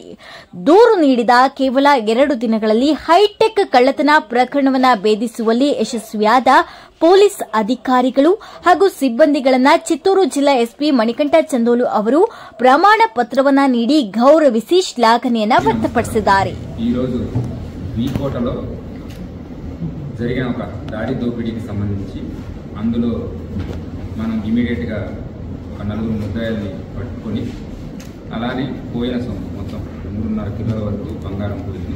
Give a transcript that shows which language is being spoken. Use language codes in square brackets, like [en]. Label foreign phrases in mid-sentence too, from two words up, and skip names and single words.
[kn] ದೂರು ನೀಡಿದ ಕೇವಲ 2 ದಿನಗಳಲ್ಲಿ ಹೈಟೆಕ್ ಕಳ್ಳತನ ಪ್ರಕರಣವನ್ನು ಭೇದಿಸುವಲ್ಲಿ ಯಶಸ್ವಿಯಾದ ಪೊಲೀಸ್ ಅಧಿಕಾರಿಗಳು ಹಾಗೂ ಸಿಬ್ಬಂದಿಗಳನ್ನು ಚಿತ್ತೂರು ಜಿಲ್ಲಾ ಎಸ್ಪಿ ಮಣಿಕಂಠ ಚಂದೋಲು ಅವರು ಪ್ರಮಾಣ ಪತ್ರವನ್ನು ನೀಡಿ ಗೌರವಿಸಿ ಶ್ಲಾಘನೆಯನ್ನು ವ್ಯಕ್ತಪಡಿಸಿದ್ದಾರೆ. [te] ఈ రోజు వికోటలో జరిగిన ఒక దాడి దోపిడీకి సంబంధించి అందులో మనం ఇమిడియట్ గా ఒక 4 ముద్దాయిల్ని పట్టుకొని అలానే పోయిన సొమ్ము మొత్తం 3.5 కిలోల వరకు బంగారం పోయింది.